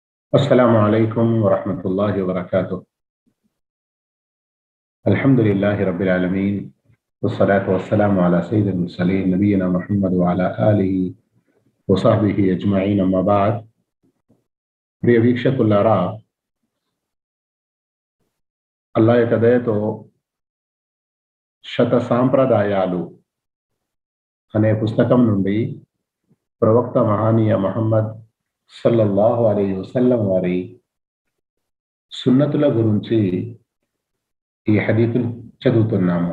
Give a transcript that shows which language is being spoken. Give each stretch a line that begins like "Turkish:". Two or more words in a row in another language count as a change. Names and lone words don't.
Arabic: السلام عليكم ورحمة الله وبركاته. الحمد لله رب العالمين، والصلاة والسلام على سيد المرسلين نبينا محمد وعلى آله وصحبه أجمعين. أما بعد.
Telugu: ప్రియ వీక్షకులారా, అల్లాహ్ యొక్క దయతో శత సాంప్రదాయాలు అనే పుస్తకం నుండి ప్రవక్త మహానీయ మహమ్మద్
Arabic: صلى الله عليه وسلم
Telugu: వారి సున్నతుల గురించి ఈ హదీతులు చదువుతున్నాము.